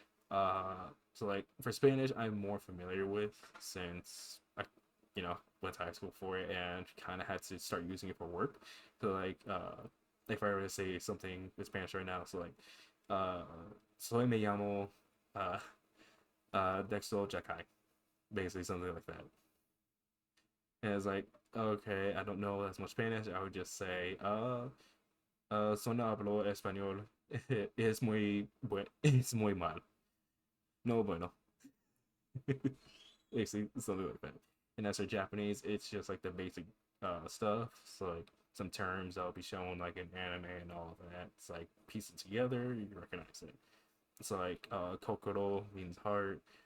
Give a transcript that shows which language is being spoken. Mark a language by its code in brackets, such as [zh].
[en] So like for Spanish, I'm more familiar with, since I, went to high school for it and kind of had to start using it for work. So like, if I were to say something in Spanish right now, so like, uh, [es] soy me llamo, [en] uh, Dexter Jakai, basically something like that. And it's like, okay, I don't know as much Spanish. I would just say, [es] solo hablo español, es es muy mal. No bueno. [en] Basically, something like that. And as for Japanese, it's just like the basic stuff. So like some terms that'll be shown like in anime and all of that. It's like piece it together, you recognize it. It's like kokoro means heart.